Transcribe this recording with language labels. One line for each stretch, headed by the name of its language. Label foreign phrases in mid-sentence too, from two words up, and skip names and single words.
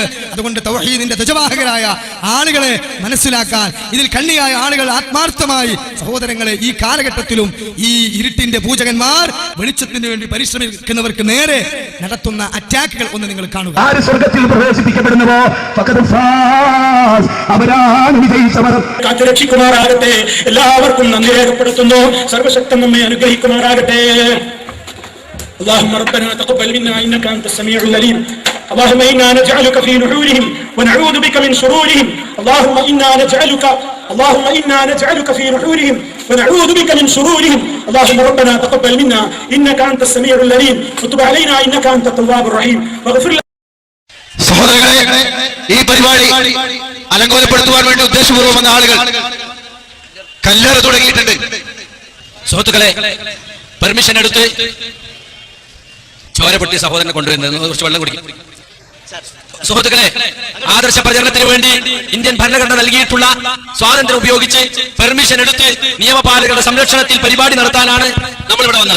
Malayalam: അതുകൊണ്ട് തൗഹീദിന്റെ ധ്വജവാഹകരായ ആളുകളെ മനസ്സിലാക്കാൻ, ഇതിൽ കണ്ണിയായ ആളുകൾ ആത്മാർത്ഥമായി സഹോദരങ്ങളെ ഈ കാലഘട്ടത്തിലും ഈ ഇരുട്ടിന്റെ പൂജകന്മാർ വെളിച്ചത്തിന് വേണ്ടി പരിശ്രമിക്കുന്നവർക്ക് നേരെ നടത്തുന്ന അറ്റാക്കുകൾ ഒന്ന് നിങ്ങൾ കാണുക. ആര് സ്വർഗ്ഗത്തിൽ പ്രവേശിപ്പിക്കപ്പെടുന്നുവോ അവരാണ് വിജയിച്ചവർ. കാത്തുരക്ഷിക്കുമാറാകട്ടെ. എല്ലാവർക്കും നന്ദി രേഖപ്പെടുത്തുന്നു. സർവശക്തൻ നമ്മെ അനുഗ്രഹിക്കുമാറാകട്ടെ.
Arabic: اللهم ربنا تقبل منا انك انت السميع العليم. اللهم انا نجعلك في نحورهم ونعوذ بك من شرورهم. اللهم انا نجعلك في نحورهم ونعوذ بك من شرورهم. اللهم ربنا تقبل منا انك انت السميع العليم وتب علينا انك انت التواب الرحيم واغفر لنا.
Malayalam: സഹോദരങ്ങളെ, ഈ പരിപാടി അലങ്കോലപ്പെടുത്തുവാൻ വേണ്ടി ഉദ്ദേശപൂർവ്വം വന്ന ആളുകൾ കല്ലേറ് തുടങ്ങിയിട്ടുണ്ട്. സുഹൃത്തുക്കളെ, പെർമിഷൻ എടുത്ത് ചോരപൊട്ടി സഹോദരനെ കൊണ്ടുവരുന്നത് കുറച്ച് വെള്ളം കുടിക്കും. സുഹൃത്തുക്കളെ, ആദർശ പ്രചരണത്തിന് വേണ്ടി ഇന്ത്യൻ ഭരണഘടന നൽകിയിട്ടുള്ള സ്വാതന്ത്ര്യം ഉപയോഗിച്ച് പെർമിഷൻ എടുത്ത് നിയമപാലകരുടെ സംരക്ഷണത്തിൽ പരിപാടി നടത്താനാണ് നമ്മൾ ഇവിടെ വന്നത്.